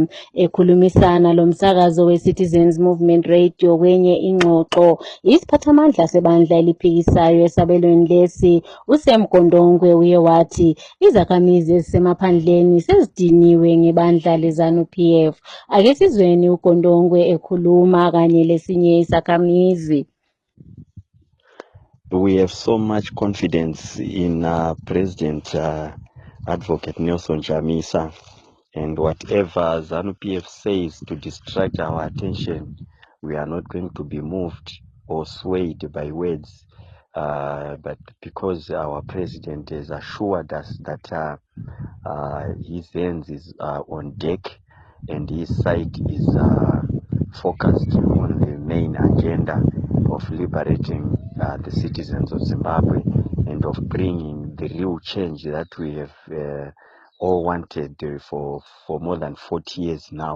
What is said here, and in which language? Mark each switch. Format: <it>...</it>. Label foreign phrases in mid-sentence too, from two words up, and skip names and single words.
<nd>Ekhulumisana lomsakazo we-Citizens Movement Radio kwenye ingxoxo, isiphathamandla sebandla eliphikisayo esabelweni lesi uSam Gondongwe uye wathi izakhamizi ezisemaphandleni sezidiniwe ngebandla leZANU-PF. Ake sizweni uGondongwe ekhuluma kanye lesinye isakhamizi.</nd> <en>We have so much confidence in President Advocate Nelson Chamisa, and whatever ZANU-PF says to distract our attention, we are not going to be moved or swayed by words, but because our president has assured us that his hands is on deck and his side is focused on the main agenda of liberating the citizens of Zimbabwe and of bringing the real change that we have all wanted for more than 40 years now.</en>